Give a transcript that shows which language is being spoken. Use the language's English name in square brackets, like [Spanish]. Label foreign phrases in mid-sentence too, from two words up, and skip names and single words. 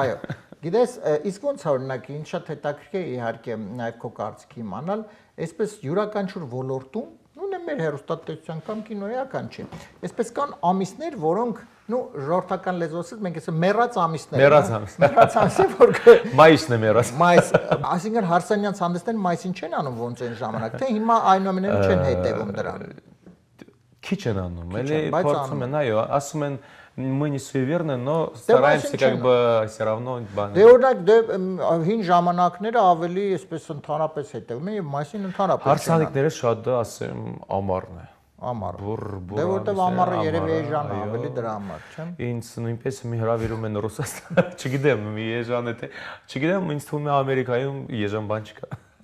[Armenian] Այո, գիտես, իսկ ոնց է օրինակ, ինչ շատ հետաքրքիր է իհարկե նաև քո կարծիքի իմանալ, այսպես յուրաքանչյուր ոլորտում, նույն է մեր հեռուստատեսության կամ կինոյական չէ, այսպես կան ամիսներ, որոնք ժողովրդական լեզվով ասած մենք ասում մեռած ամիսներ։ Մեռած ամիսներ, որ մայիսն է մեռած։ Մայիս, այսինքն հարսանյանց հանդեսներն մայիսին չեն անում ոնց այն ժամանակ, թե հիմա այնուամենայնիվ չեն հետևում դրան։ Քիչ են անում, էլի փորձում են, այո, ասում են [Russian] мы не суеверны, но стараемся как бы все равно [Armenian] բան։ Դե օրինակ հին ժամանակները ավելի այսպես ընդհանրապես հետևում են եւ մայիսին ընդհանրապես։ Հարսանիքները շատ ասեմ ամառն է։ Ամառ։ Դե որտեվ ամառը երևի էժան է, ավելի դրա համար, չէ՞։ Ինձ նույնպես մի հրավիրում են Ռուսաստան, չգիտեմ, մի էժան է թե, չգիտեմ, ինձ թվում է Ամերիկայում էժան բան չկա։